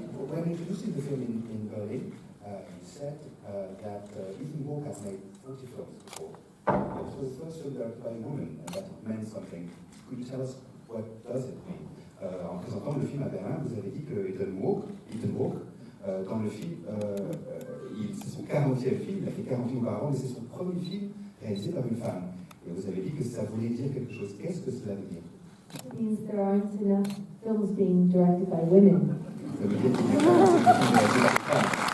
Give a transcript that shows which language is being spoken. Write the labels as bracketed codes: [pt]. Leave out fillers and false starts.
[en] When introducing the film in Berlin, he said that Ethan Hawke has made 40 films before. It was the first film directed by a woman, and that it meant something. Could you tell us what does it mean? [fr] En présentant le film à Berlin, vous avez dit que Ethan Hawke, dans le film, c'est son 40e film, il a fait 40 films auparavant, mais c'est son premier film réalisé par une femme. Et vous avez dit que ça voulait dire quelque chose. Qu'est-ce que cela veut dire? [en] It means there aren't enough films being directed by women. [fr] Ça veut dire qu'il n'y a pas assez de films réalisés par une femme.